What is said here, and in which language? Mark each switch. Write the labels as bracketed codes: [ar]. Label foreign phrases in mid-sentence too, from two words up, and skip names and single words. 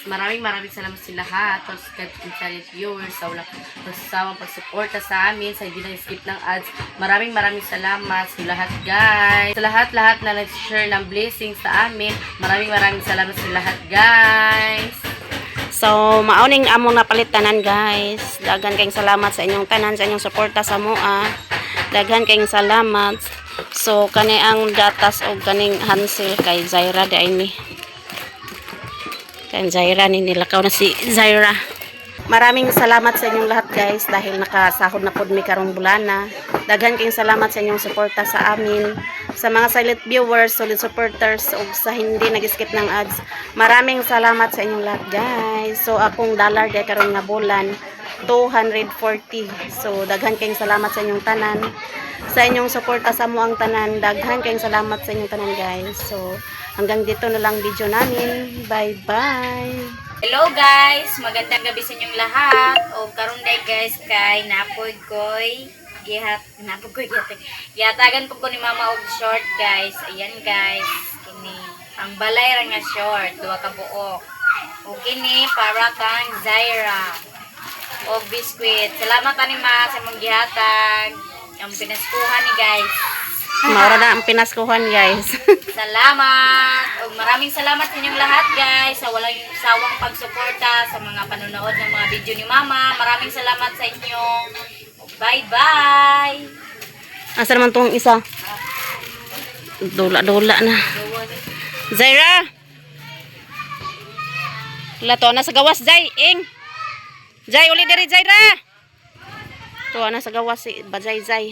[tl] maraming salamat sa lahat. Tapos sa viewers, sa walang magsasawang pagsuporta sa amin, sa hindi na-skip ng ads. Maraming salamat sa lahat guys. Sa lahat na nag-share ng blessings sa amin. Maraming salamat sa lahat guys. So, [ceb] mauning among napalitanan guys. Daghan kayong salamat sa inyong tanan, sa inyong suporta sa mua. Daghan kayong salamat. So, kani ang gatas o kaning Hansel kay Zaira di ay ni. Kay Zaira ni nilakaw na si Zaira. [tl] Maraming salamat sa inyong lahat guys dahil [ceb] nakasahod na pod mi karong bulana. Daghan kayong salamat sa inyong suporta sa amin. [tl] Sa mga [en] silent viewers, solid supporters, [tl] o sa hindi nag-skip ng ads. Maraming salamat sa inyong lahat guys. [ceb] So akong dollar day karon nga bulan 240. So daghan kayong salamat sa inyong tanan. Sa inyong suporta sa muang tanan, daghan kayong salamat sa inyong tanan guys. [tl] So hanggang dito na lang video namin. Bye-bye. Hello guys, magandang gabi sa inyong lahat. [ceb] O karon day guys kay napoy koy gihatagan po ko ni mama og short guys. Ayan guys, kini ang balay ra nga short, duha ka buok. O kini para kang Zaira o biscuit. Salamat ani ma sa mong gihatag. Ang pinaskuhan ni guys. Maura na ang pinaskuhan guys. Salamat! [tl] O maraming salamat sa inyong lahat guys sa walang sawang pagsuporta sa mga panonood ng mga video ni Mama. Maraming salamat sa inyo. Bye-bye! [ceb] Asa naman tong isa? Dula-dula na. Zaira! Lato na sa gawas, Zay. Ing! Zay, uli diri, Zaira! Tuwa na sa gawas si Bazay-Zay.